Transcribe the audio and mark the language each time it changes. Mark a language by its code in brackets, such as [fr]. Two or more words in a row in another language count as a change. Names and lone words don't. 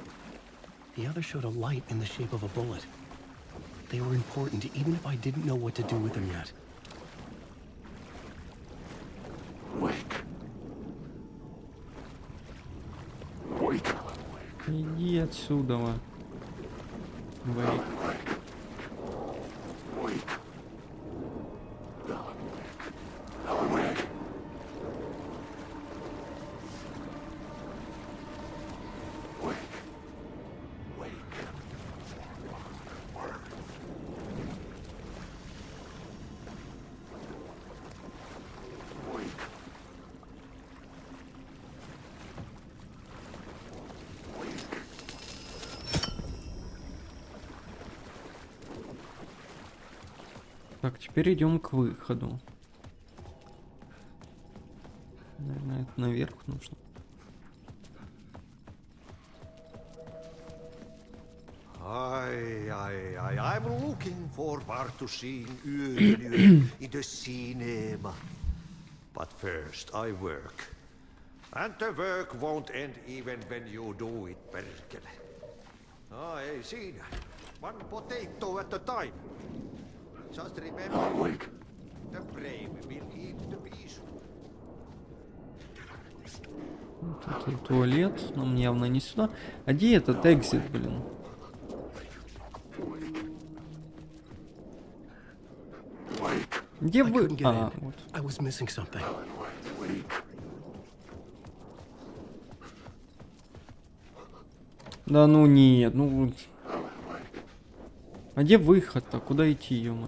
[en] The other showed a light in the shape of a bullet. They were important, even if I didn't know what to do with them yet. Wake. Wake. [ru] Иди отсюда. Вейк. [en] Wake. Alan Wake. Wake. Wake. Wake. Wake. [ru] Так, теперь идем к выходу. Наверное, это наверх нужно. [en] I'm looking forward to seeing you in the cinema. But first I work. And the work won't end even when you do it, perkele. [fi] Ei siinä. [en] One potato at a time. Just remember, the brave will eat the beast. [ru] Вот это туалет, но мне явно не сюда. А где этот экзит, блин? Где вы? А, вот. [en] I was missing something. [ru] Да ну нет, ну вот. А где выход-то? Куда идти, ё-моё?